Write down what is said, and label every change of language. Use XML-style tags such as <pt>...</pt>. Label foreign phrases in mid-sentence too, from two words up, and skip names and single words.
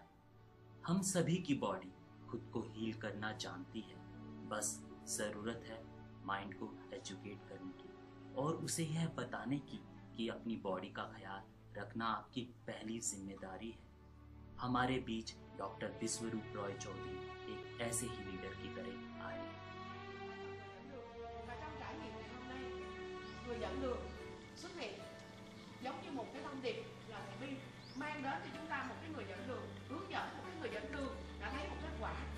<hi>हम सभी की बॉडी खुद को हील करना जानती है, बस ज़रूरत है माइंड को एजुकेट करने की और उसे यह बताने की कि अपनी बॉडी का ख्याल रखना आपकी पहली जिम्मेदारी है। हमारे बीच डॉक्टर विश्वरूप रॉय चौधरी एक ऐसे ही लीडर की तरह आए हैं।</hi> <vi>Và trong trải nghiệm ngày hôm nay, người dẫn đường xuất hiện giống như một cái thông điệp là thầy Vinh mang đến cho chúng ta một cái người dẫn đường, hướng dẫn một cái người dẫn đường đã thấy một kết quả.</vi>